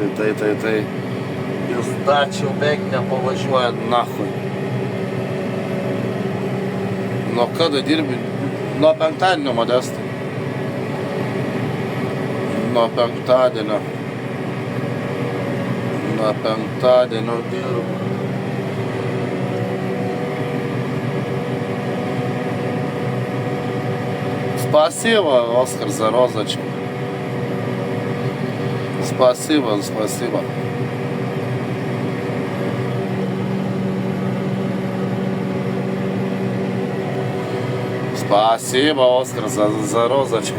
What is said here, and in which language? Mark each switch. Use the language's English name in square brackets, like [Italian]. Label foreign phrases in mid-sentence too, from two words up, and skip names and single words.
[Lithuanian] Jūs dačiau beveik nepavažiuojat nachui. Nuo kada dirbi? Nuo penktadienio, Modestai. Nuo penktadienio dirbu. [Russian] Спасибо, Оскар, за розочку. Спасибо. Спасибо, Оскар, за розочку.